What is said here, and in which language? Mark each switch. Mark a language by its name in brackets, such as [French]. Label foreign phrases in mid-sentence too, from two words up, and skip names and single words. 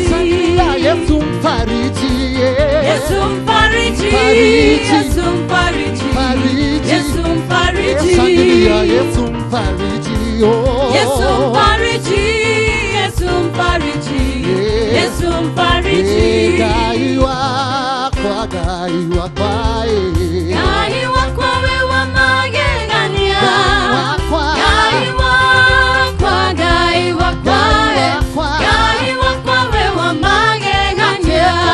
[Swahili] Yesu mfariji. Yesu mfariji. Yesu mfariji. Yesu mfariji. Yesu mfariji. Yesu mfariji. Yesu mfariji. Yesu mfariji. [Kikuyu] Gai wakwa Gai wakwa wewa magegania. Gai wakwa wewa magegania.